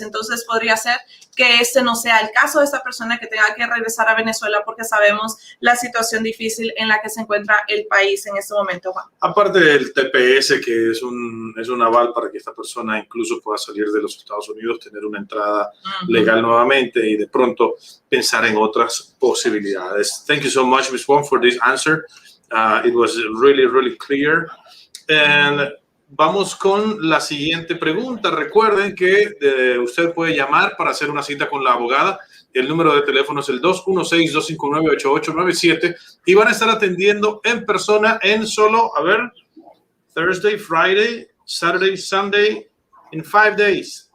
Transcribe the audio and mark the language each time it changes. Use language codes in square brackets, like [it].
[es] Entonces, podría ser que este no sea el caso de esta persona que tenga que regresar a Venezuela porque sabemos la situación difícil en la que se encuentra el país en este momento, Juan. Aparte del TPS, que es un aval para que esta persona incluso pueda salir de los Estados Unidos, tener una entrada legal nuevamente y de pronto pensar en otras posibilidades. [en] Thank you so much, Ms. Wong, for this answer. It was really, really clear. And [es] vamos con la siguiente pregunta. Recuerden que usted puede llamar para hacer una cita con la abogada. El número de teléfono es el 216-259-8897 y van a estar atendiendo en persona en solo, [en] Thursday, Friday, Saturday, Sunday, in 5 days.